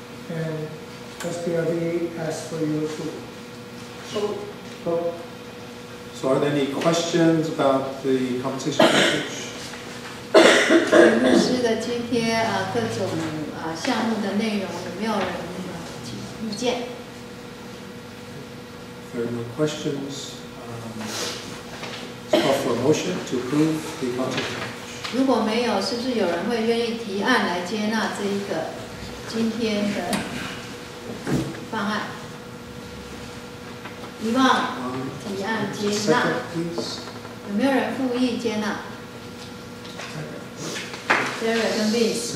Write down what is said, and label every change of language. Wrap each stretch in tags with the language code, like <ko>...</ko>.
<en>And SPRB asks for your approval. So are there any questions about the compensation package?</en> <zh>牧师的津贴各种项目的内容有没有人提意见？</zh> <en>If there are no questions, let's call for a motion to approve the compensation package.</en> <zh>如果没有，是不是有人会愿意提案来接纳这一个今天的方案？遗忘提案接纳，</zh> <en>Second, please.</en> <zh>有没有人复议接纳 ？Sarah 跟 Vince，</zh>